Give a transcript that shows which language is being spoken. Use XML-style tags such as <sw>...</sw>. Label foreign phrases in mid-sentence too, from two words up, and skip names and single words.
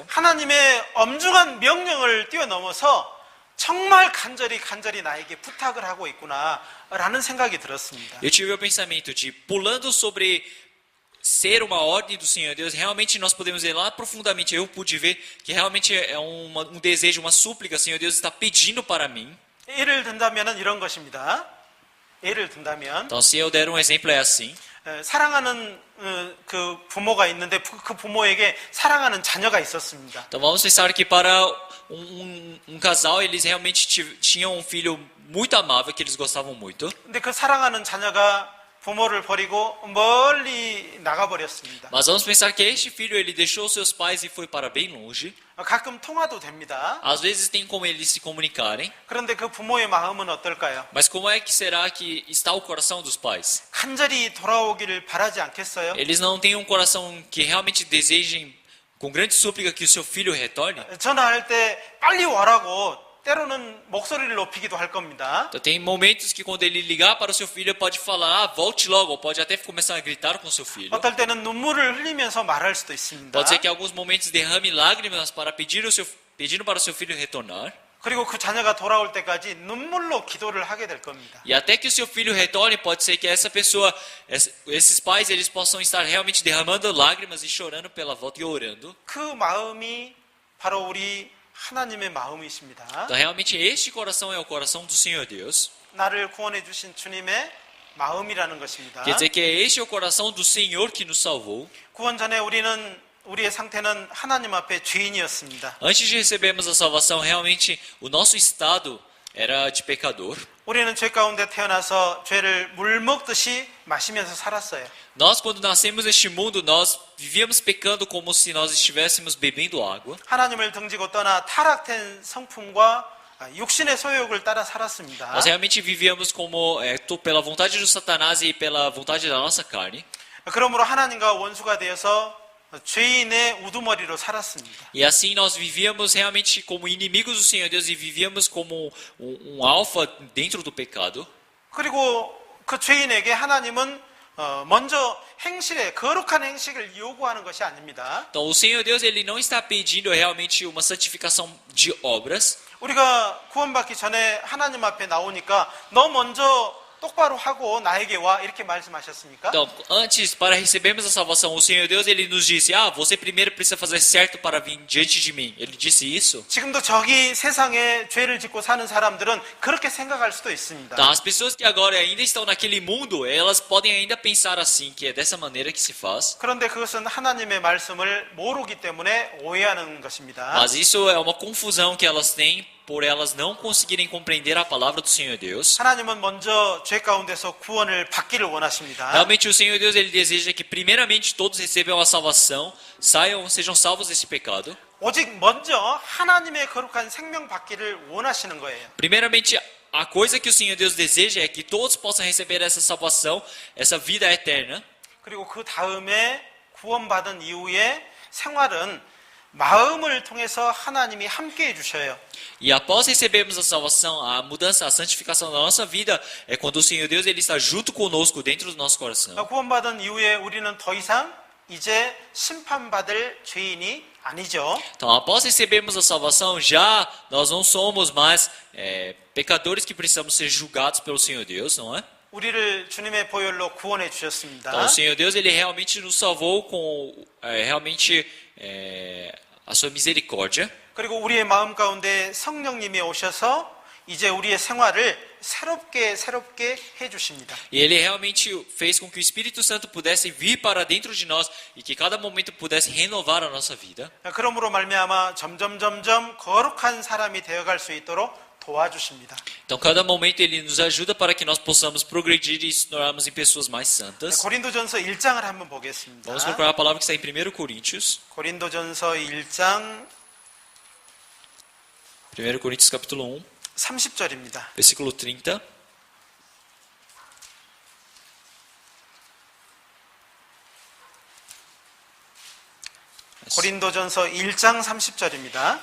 <ko>하나님의 엄중한 명령을 뛰어넘어서 정말 간절히 나에게 부탁을 하고 있구나라는 생각이 들었습니다.</ko> <pt>Eu tive o pensamento de, pulando sobre ser uma ordem do Senhor Deus, realmente nós podemos ver lá profundamente, eu pude ver que realmente é um desejo, uma súplica, o Senhor Deus está pedindo para mim.</pt> <ko>예를 든다면 이런 것입니다. 예를 든다면</ko> <pt>Então se eu der um exemplo é assim.</pt> <ko>사랑하는 그 부모가 있는데 그 부모에게 사랑하는 자녀가 있었습니다.</ko> <pt>Então vamos pensar que para um casal, eles realmente tinham um filho muito amável, que eles gostavam muito.</pt> <ko>근데 그 사랑하는 자녀가 부모를 버리고 멀리 나가버렸습니다.</ko> <pt>Mas vamos pensar que este filho, ele deixou seus pais e foi para bem longe.</pt> <ko>가끔 통화도 됩니다.</ko> <pt>Às vezes tem como eles se comunicarem.</pt> <ko>그런데 그 부모의 마음은 어떨까요?</ko> <pt>Mas como é que será que está o coração dos pais?</pt> <ko>간절히 돌아오기를 바라지 않겠어요?</ko> <pt>Eles não têm um coração que realmente desejem, com grande súplica, que o seu filho retorne?</pt> <ko>전화할 때 빨리 와라고 때로는 목소리를 높이기도 할 겁니다.</ko> <pt>Então, tem momentos que quando ele ligar para o seu filho, pode falar, volte logo, ou pode até começar a gritar com o seu filho.</pt> <ko>어떨 때는 눈물을 흘리면서 말할 수도 있습니다.</ko> <pt>Pode ser que em alguns momentos derrame lágrimas para pedindo para o seu filho retornar.</pt> <ko>그리고 그 자녀가 돌아올 때까지 눈물로 기도를 하게 될 겁니다.</ko> <pt>E até que o seu filho retorne, pode ser que essa pessoa, esses pais, eles possam estar realmente derramando lágrimas e chorando pela volta e orando.</pt> <ko>그 마음이 바로 우리 하나님의 마음이십니다.</ko> <pt>Então, realmente, este coração é o coração do Senhor Deus.</pt> <ko>나를 구원해 주신 주님의 마음이라는 것입니다.</ko> <pt>Quer dizer que este é o coração do Senhor que nos salvou.</pt> <ko>구원 전에 우리의 상태는 하나님 앞에 죄인이었습니다.</ko> <pt>Antes de recebermos a salvação, realmente, o nosso estado era de pecador.</pt> <ko>우리는 죄 가운데 태어나서 죄를 물 먹듯이 마시면서 살았어요.</ko> <pt>Nós, quando nascemos neste mundo, nós vivíamos pecando como se nós estivéssemos bebendo água.</pt> <ko>하나님을 등지고 떠나 타락된 성품과 육신의 소욕을 따라 살았습니다.</ko> <pt>Nós realmente vivíamos como pela vontade do Satanás e pela vontade da nossa carne.</pt> <ko>그러므로 하나님과 원수가 되어서 죄인의 우두머리로 살았습니다.</ko> <pt>E assim nós vivíamos realmente como inimigos do Senhor Deus e vivíamos como alfa dentro do pecado.</pt> <ko>그리고 그 죄인에게 하나님은 먼저 거룩한 행식을 요구하는 것이 아닙니다.</ko> <pt>Então o Senhor Deus ele não está pedindo realmente uma santificação de obras.</pt> <ko>우리가 구원받기 전에 하나님 앞에 나오니까 너 먼저 똑바로 하고 나에게 와 이렇게 말씀하셨습니까?</ko> <pt>Então, antes, para recebermos a salvação, o Senhor Deus ele nos disse: você primeiro precisa fazer certo para vir diante de mim. Ele disse isso.</pt> <ko>지금도 저기 세상에 죄를 짓고 사는 사람들은 그렇게 생각할 수도 있습니다.</ko> <pt>Então, as pessoas que agora ainda estão naquele mundo, elas podem ainda pensar assim, que é dessa maneira que se faz.</pt> <ko>그런데 그것은 하나님의 말씀을 모르기 때문에 오해하는 것입니다.</ko> <pt>Mas isso é uma confusão que elas têm por elas não conseguirem compreender a palavra do Senhor Deus.</pt> <ko>하나님은 먼저 죄 가운데서 구원을 받기를 원하십니다.</ko> <pt>Realmente o Senhor Deus ele deseja que primeiramente todos recebam a salvação, sejam salvos desse pecado.</pt> <ko>오직 먼저 하나님의 거룩한 생명 받기를 원하시는 거예요.</ko> <pt>Primeiramente, a coisa que o Senhor Deus deseja é que todos possam receber essa salvação, essa vida eterna.</pt> <ko>그리고 그 다음에 구원받은 이후에 생활은 마음을 통해서 하나님이 함께 해주셔요.</ko> <pt>E após recebermos a salvação, a mudança, a santificação da nossa vida é quando o Senhor Deus ele está junto conosco dentro do nosso coração.</pt> <ko>구원받은 이후에 우리는 더 이상 이제 심판받을 죄인이 아니죠.</ko> <pt>Então, após recebermos a salvação, já nós não somos mais pecadores que precisamos ser julgados pelo Senhor Deus, não é?</pt> <ko>우리를 주님의 보혈로 구원해 주셨습니다.</ko> <pt>Então, o Senhor Deus ele realmente nos salvou com realmente a sua misericórdia.</pt> <ko>그리고 우리의 마음 가운데 성령님이 오셔서 이제 우리의 생활을 새롭게 해 주십니다.</ko> <pt>E ele realmente fez com que o Espírito Santo pudesse vir para dentro de nós e que cada momento pudesse renovar a nossa vida.</pt> <ko>그러므로 말미암아 점점 거룩한 사람이 되어갈 수 있도록 도와주십니다.</ko> <pt>Então, cada momento ele nos ajuda para que nós possamos progredir e se tornarmos em pessoas mais santas.</pt> <ko>고린도전서 1장을 한번 보겠습니다.</ko> <pt>Vamos procurar a palavra que está em 1 Coríntios.</pt> <ko>고린도전서 1장</ko> <pt>1 Coríntios capítulo 1,</pt> <ko>30절입니다.</ko> <pt>versículo 30.</pt> <ko>고린도전서 1장 30절입니다.</ko>